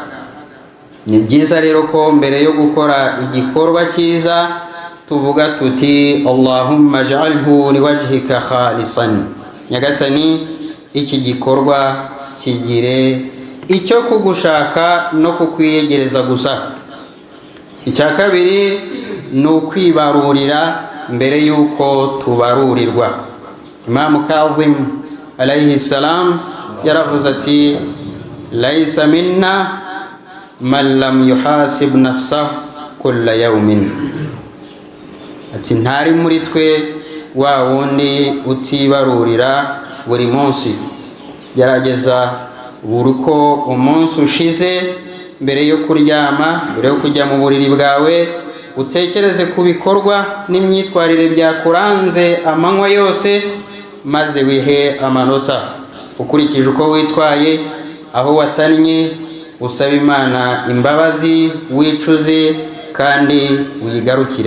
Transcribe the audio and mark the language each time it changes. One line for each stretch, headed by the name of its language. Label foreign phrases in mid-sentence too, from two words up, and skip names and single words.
Kinyarwanda: Ni byiza rero ko mbere yo gukora igikorwa cyiza tuvuga tuti
Arabic: اللهم اجعله لوجهك خالصا,
Kinyarwanda: Nyagasani iki gikorwa kigire icyo kugushaka no kukwiyegereza gusa. Icya kabiri ni ukwibarurira mbere yuko tubarurirwa.
Arabic: الإمام كاظم عليه السلام
Kinyarwanda: yaravuze ati
Arabic: ليس منا من لم يحاسب نفسه كل يوم,
Kinyarwanda: ati ntari muri twe wa wundi utibarurira buri munsi. Gerageza buri uko umunsi ushize, mbere yo kuryama, mbere yo kujya mu buriri bwawe, utekereze ku bikorwa n'imyitwarire byakuranze amanywa yose, maze wihe amanota ukurikije uko witwaye, aho watannye usaba Imana imbabazi, wicuze kandi wigarukire.